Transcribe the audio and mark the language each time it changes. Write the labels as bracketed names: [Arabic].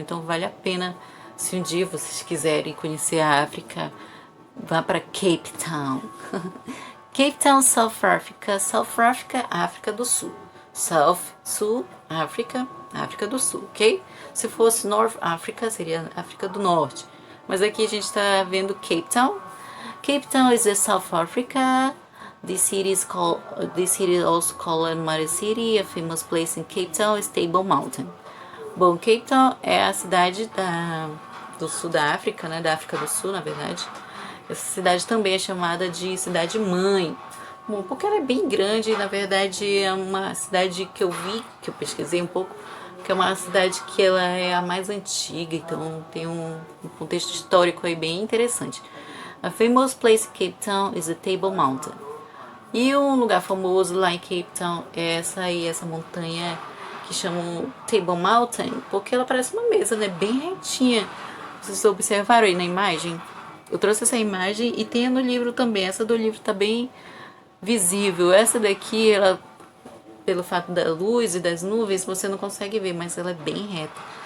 [Portuguese] Então vale a pena, se um dia vocês quiserem conhecer a África, vá para Cape Town. Cape Town, South Africa. South Africa, África do Sul. South, Sul, África, África do Sul, ok? Se fosse North Africa, seria África do Norte. Mas aqui a gente está vendo Cape Town. [English] Cape Town is in South Africa. This city is also called Mare City. A famous place in Cape Town is Table Mountain. [Portuguese] Bom, Cape Town é a cidade do sul da África, né? Da África do Sul, na verdade. Essa cidade também é chamada de cidade mãe. Bom, porque ela é bem grande, na verdade é uma cidade que eu vi, que eu pesquisei um pouco, que é uma cidade que ela é a mais antiga, então tem um contexto histórico aí bem interessante. [English] A famous place in Cape Town is the Table Mountain. [Portuguese] E um lugar famoso lá em Cape Town é essa montanha que chamam Table Mountain, porque ela parece uma mesa, né? Bem retinha. Vocês observaram aí na imagem? Eu trouxe essa imagem e tem no livro também. Essa do livro tá bem visível. Essa daqui, ela, pelo fato da luz e das nuvens, você não consegue ver, mas ela é bem reta.